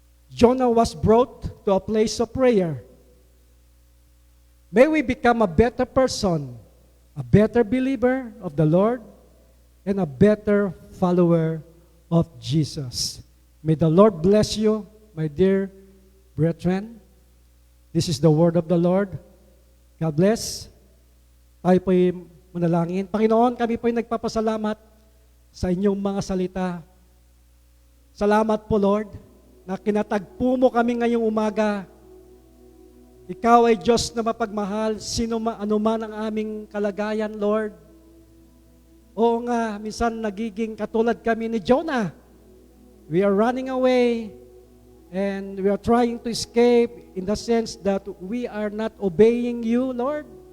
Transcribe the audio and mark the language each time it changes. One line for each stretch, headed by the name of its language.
English: Jonah was brought to a place of prayer. May we become a better person, a better believer of the Lord, and a better follower of Jesus. May the Lord bless you, my dear brethren. This is the word of the Lord. God bless.
Filipino: Tayo po'y manalangin. Panginoon, kami po'y nagpapasalamat sa inyong mga salita. Salamat po, Lord, na kinatagpo mo kami ngayong umaga. Ikaw ay Diyos na mapagmahal, ano man ang aming kalagayan, Lord. Oo nga, minsan nagiging katulad kami ni Jonah.
English: We are running away and we are trying to escape in the sense that we are not obeying you, Lord.